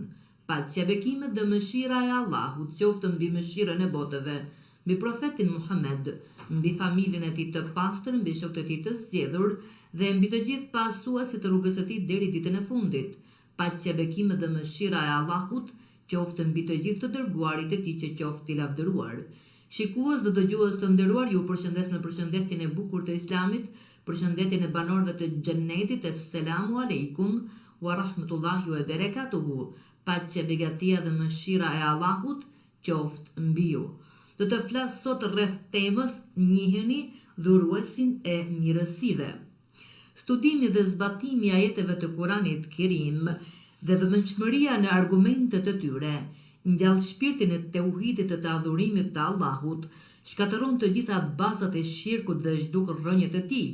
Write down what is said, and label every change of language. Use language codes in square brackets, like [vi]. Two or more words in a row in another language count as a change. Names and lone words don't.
[sq] Paqja, bekimet dhe mëshira e Allahut qoftë mbi mëshirën e botëve, mbi profetin Muhammed, mbi familjen e tij të pastër, mbi shokët e tij të zgjedhur dhe mbi të gjithë pasuesit të rrugës së tij deri ditën e fundit. Paqja, bekimet dhe mëshira e Allahut qoftë mbi të gjithë të dërguarit e tij që qoftë i lavdëruar. Shikues dhe dëgjues të nderuar, ju përshëndes me përshëndetjen e bukur të Islamit, përshëndetjen e banorëve të xhennetit. [ar] السلام عليكم ورحمة الله وبركاته. [sq] Paqja, begatia dhe mëshira e Allahut qoftë mbi ju. Do të flas sot rreth temës njiheni dhuruesin e mirësive. Studimi dhe zbatimi i ajeteve të Kuranit Kerim dhe vëmendshmëria në argumentet e tyre ngjall shpirtin e tauhidit të adhurimit të Allahut, shkatëron të gjitha bazat e shirkut dhe zhduk rrënjët e tij.